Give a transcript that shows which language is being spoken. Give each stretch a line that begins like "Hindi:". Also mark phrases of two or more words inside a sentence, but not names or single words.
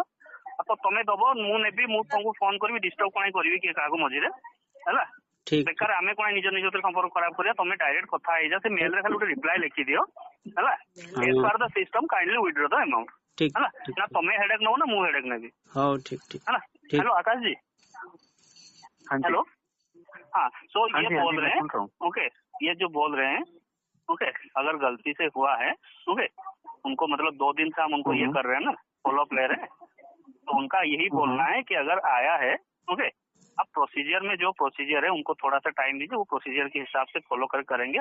Odia: ତ ତମେ ଦବ, ମୁଁ ନେବି, ମୁଁ ତମକୁ ଫୋନ କରିବି, ଡିଷ୍ଟର୍ବ କଣ କରିବି କିଏ କାହାକୁ ମଝିରେ, ହେଲା ବେକାର ଆମେ କଣ ନିଜ ନିଜ ଭିତରେ ସମ୍ପର୍କ ଖରାପ କରିବା। ତମେ ଡାଇରେକ୍ଟ କଥା ହେଇଯା, ସେ ମେଲ ରେ ଖାଲି ଗୋଟେ ରିପ୍ଲାଏ ଲେଖି ଦିଅ, ହେଲା
English: as per the system kindly withdraw the amount,
Odia: ହେଲା ନା ତମେ ହେଡେକ୍ ନବ ନା ମୁଁ ହେଡେକ୍ ନେବି। ହଉ ଠିକ ଠିକ
Hindi: है ना। हेलो आकाश जी। हेलो हाँ, सो ये बोल रहे हैं ओके, ये जो बोल रहे हैं ओके, अगर गलती से हुआ है ओके, उनको मतलब 2 दिन से हम उनको ये कर रहे हैं ना,
English: follow up
Hindi: ले रहे हैं, तो उनका यही बोलना है कि अगर आया है ओके, अब प्रोसीजर में जो प्रोसीजर है उनको थोड़ा सा टाइम दीजिए, वो प्रोसीजर के हिसाब से फॉलो कर करेंगे।